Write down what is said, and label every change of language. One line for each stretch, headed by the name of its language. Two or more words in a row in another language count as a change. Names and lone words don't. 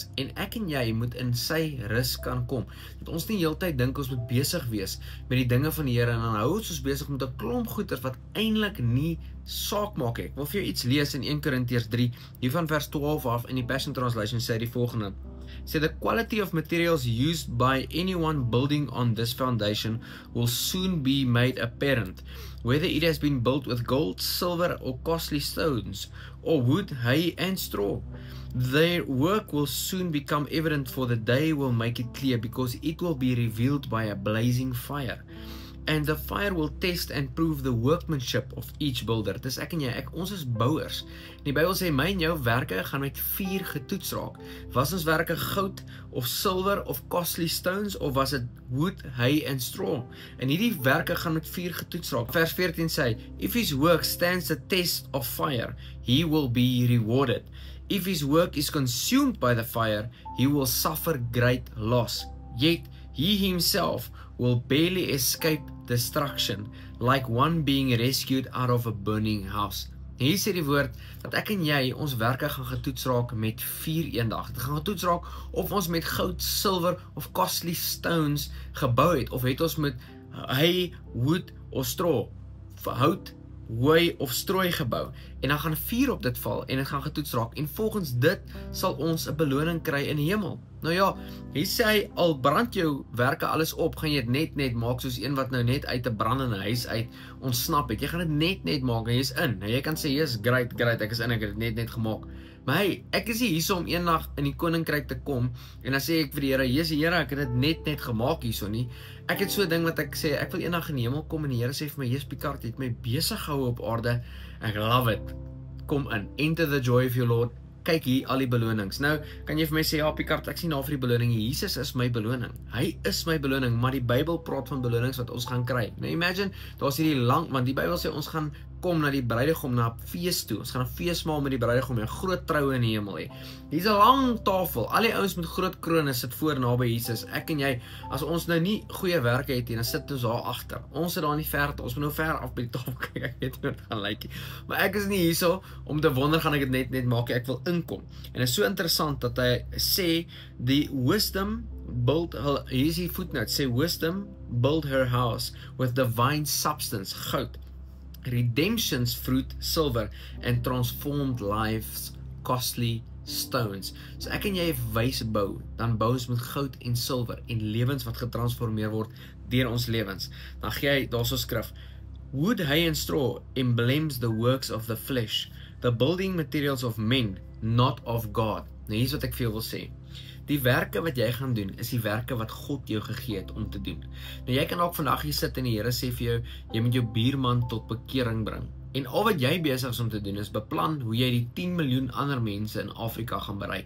Afrikaans: En ek en jy moet in sy rus kan kom. Dat ons nie heeltyd dink ons moet besig wees met die dinge van die Here en dan hou ons besig met 'n klomp goeders wat eintlik nie saak maak. Ek wil vir jou iets lees in 1 Korintiërs 3, hier van vers 12 af, in die Passion Translation sê die volgende.
English: So the quality of materials used by anyone building on this foundation will soon be made apparent, whether it has been built with gold, silver, or costly stones, or wood, hay, and straw. Their work will soon become evident, for the day will make it clear, because it will be revealed by a blazing fire. And the fire will test and prove the workmanship of each builder.
Afrikaans: Dis ek en jy, ons is bouers. Die Bybel sê, my en jou werke gaan met vuur getoets raak. Was ons werke goud,
English: of silver, of costly stones,
Afrikaans: of was het
English: wood, hay and straw?
Afrikaans: En hierdie werke gaan met vuur getoets raak. Vers 14 sê,
English: if his work stands the test of fire, he will be rewarded. If his work is consumed by the fire, he will suffer great loss. Yet he himself will barely escape destruction, like one being rescued out of a burning house.
Afrikaans: Hier sê die woord, dat ek en jy, ons werke gaan getoets raak met vuur eendag. Dit gaan getoets raak of ons met goud, silver of
English: costly stones
Afrikaans: gebou het, of het ons met hay, wood of straw, hout, hooi of strooi gebou, en dan gaan vuur op dit val, en dit gaan getoets raak, en volgens dit sal ons 'n beloning kry in die hemel. Nou ja, hier sê hy, al brand jou werke alles op, gaan jy dit net maak, soos een wat nou net uit 'n brandende huis uit ontsnap het. Jy gaan dit net maak, en jy is in. Nou jy kan sê,
English: yes, great,
Afrikaans: ek is in, ek het dit net gemaak. Maar hey, ek is nie hierso om eendag in die koninkryk te kom, en dan sê ek vir die Here, Here, ek het dit net gemaak hierso nie. Ek het so 'n ding wat ek sê, ek wil eendag in die hemel kom, en die Here sê vir my, Jesus Picard, jy het my besig gehou op aarde, ek love it. Kom in, enter the joy of your Lord. Kyk hier, al die belonings. Nou, kan jy vir my sê, ja Picard, ek sien na vir die beloning. Jesus is my beloning. Hy is my beloning, maar die Bybel praat van belonings wat ons gaan kry. Nou imagine, daar is hierdie lang, want die Bybel sê ons gaan kom na die bruidegom, na 'n fees toe. Ons gaan 'n feesmaal met die bruidegom, 'n groot troue in die hemel hê. Hier's 'n lang tafel. Al die ouens met groot krones sit voor naby Jesus. Ek en jy, as ons nou nie goeie werke het nie, dan sit ons daar agter. Ons sit daar in die verte. Ons moet nou ver af by die tafel kyk. Ek weet nie wat gaan lyk nie. Maar ek is nie hierso om te wonder gaan ek dit net maak. Ek wil inkom. En dit is so interessant dat hy sê die
English: wisdom build her,
Afrikaans: hier is die footnote, sê wisdom build her house with divine substance, goud, redemption's fruit, silver, and transformed lives, costly stones. So ek en jy wys bou, dan bou ons met goud en silwer en lewens wat getransformeer word deur ons lewens. Dan gee hy daarso skrif, wood, hay and straw emblems the works of the flesh, the building materials of men, not of God. Nou hier is wat ek vir jou wil sê. Die werke wat jy gaan doen, is die werke wat God jou gegee het om te doen. Nou jy kan ook vandag hier sit en die Here sê vir jou, jy moet jou buurman tot bekering bring. En al wat jy besig is om te doen, is beplan hoe jy die 10 miljoen ander mense in Afrika gaan bereik.